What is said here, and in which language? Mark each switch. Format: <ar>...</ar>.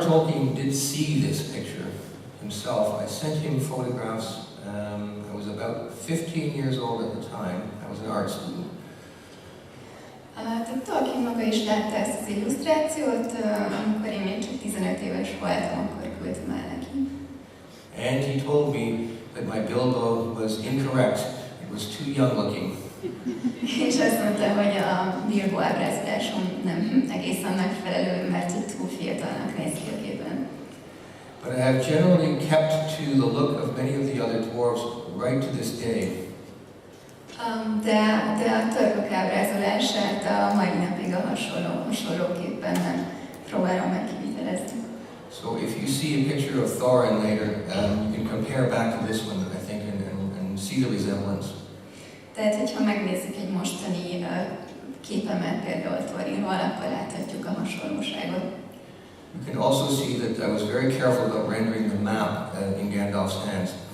<en>Tolkien did see this picture himself. I sent him photographs. I was about 15 years old at the time. I was an art student.</en> <hu>Tehát Tolkien maga is látta ezt az illusztrációt, amikor én még csak 15 éves voltam, akkor küldtem el neki.</hu> <en>And he told me that my Bilbo was incorrect. It was too young looking.</en> <hu>És azt mondta, hogy a Bilbo ábrázolásom nem egészen megfelelő, mert túl fiatalnak néz ki a képen.</hu> <en>But I have generally kept to the look of many of the other dwarves right to this day.</en> <hu>De a törpök ábrázolását a mai napig a hasonlóképpen próbálom meg kivitelezni.</hu> <en>So if you see a picture of Thorin later, you can compare back to this one, I think, and see the resemblance.</en> <hu>Tehát, hogyha megnézzük egy mostani képemet például Thorinról, akkor láthatjuk a hasonlóságot.</hu> <en>You can also see that I was very careful about rendering the map in Gandalf's hands.</en>